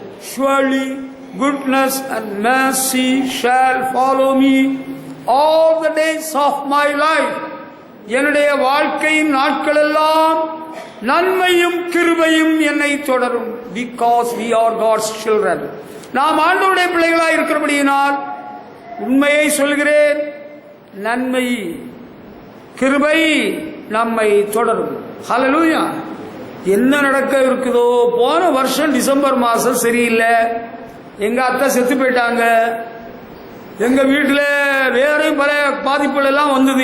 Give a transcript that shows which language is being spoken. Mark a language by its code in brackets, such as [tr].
[en] Surely goodness and mercy shall follow me all the days of my life. [ta] என்னுடைய வாழ்க்கையின் நாட்கள் எல்லாம் நன்மையும் கிருபையும் என்னை தொடரும். [en] Because we are God's children. [ta] நாம் ஆண்டவருடைய பிள்ளைகளாய் இருக்கிறபடியினால் உண்மையை சொல்கிறேன், நன்மை கிருபை நம்மை தொடரும். ஹல்லேலூயா. என்ன நடக்க இருக்குதோ, போன வருஷம் டிசம்பர் மாசம் சரியில்லை, எங்க அத்தை செத்து போயிட்டாங்க, எங்க வீட்டில் வேற பல பாதிப்புகள் எல்லாம் வந்தது.